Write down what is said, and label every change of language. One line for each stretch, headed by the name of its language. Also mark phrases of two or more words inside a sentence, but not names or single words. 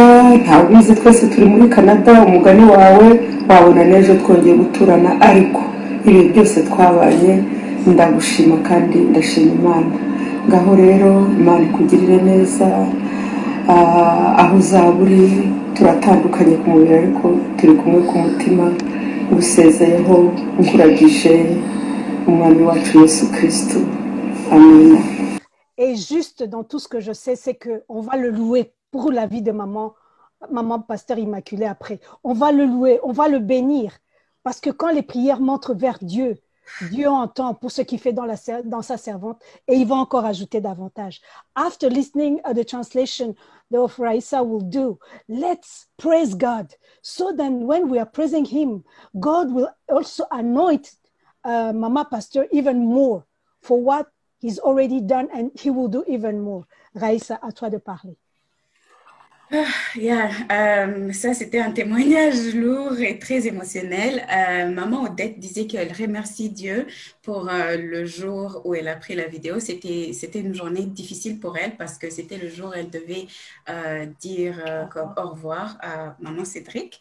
Kinyarwanda: Ntawe ubizi, twese turi muri Canada, umugani wawe wabona n'ejo twongeye guturana, ariko ibi byose twabanye ndagushima kandi ndashima Imana. Ngaho rero Imana ikugirire neza. Aho uzaba uri turatandukanye ku mubiri ariko turi kumwe ku mutima. Ngusezeyeho nkuragije umwami wacu Yesu Kristo. Amen.
French: Et juste dans tout ce que je sais, c'est qu'on va le louer pour la vie de maman Pasteur Immaculée après. On va le louer, on va le bénir. Parce que quand les prières montrent vers Dieu, Dieu entend pour ce qu'il fait dans sa servante, et il va encore ajouter davantage.
English: After listening to the translation that Raisa will do, let's praise God. So then when we are praising Him, God will also anoint Mama Pasteur even more for what He's already done, and He will do even more. Raisa,
French: à toi de parler. Ça c'était un témoignage lourd et très émotionnel. Maman Odette disait qu'elle remercie Dieu pour le jour où elle a pris la vidéo. C'était une journée difficile pour elle parce que c'était le jour où elle devait dire au revoir à maman Cédric.